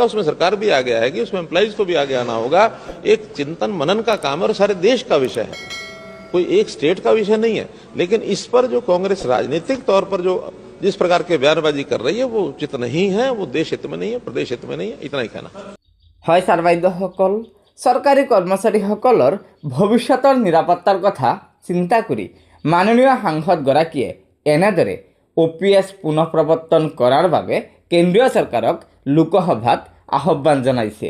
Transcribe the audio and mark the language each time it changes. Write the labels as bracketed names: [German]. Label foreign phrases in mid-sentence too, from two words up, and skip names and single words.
[Hindi] उसमें सरकार भी आगे आएगी, उसमें एम्प्लॉइज को भी आगे आना होगा। एक चिंतन मनन का काम है और सारे देश का विषय है, कोई एक स्टेट का विषय नहीं है। लेकिन इस पर जो कांग्रेस राजनीतिक तौर पर जो जिस प्रकार के बयानबाजी कर रही है वो उचित नहीं है, वो देश हित में नहीं है, प्रदेश हित में नहीं है। इतना ही कहना [Assamese] হয়। ছাৰবাইদেউসকল, চৰকাৰী কৰ্মচাৰীসকলৰ ভৱিষ্যতৰ নিৰাপত্তাৰ কথা চিন্তা কৰি মাননীয় সাংসদগৰাকীয়ে এনেদৰে OPS পুনঃপ্ৰৱৰ্তন কৰাৰ বাবে কেন্দ্ৰীয় চৰকাৰক লোকসভাত আহ্বান জনাইছে।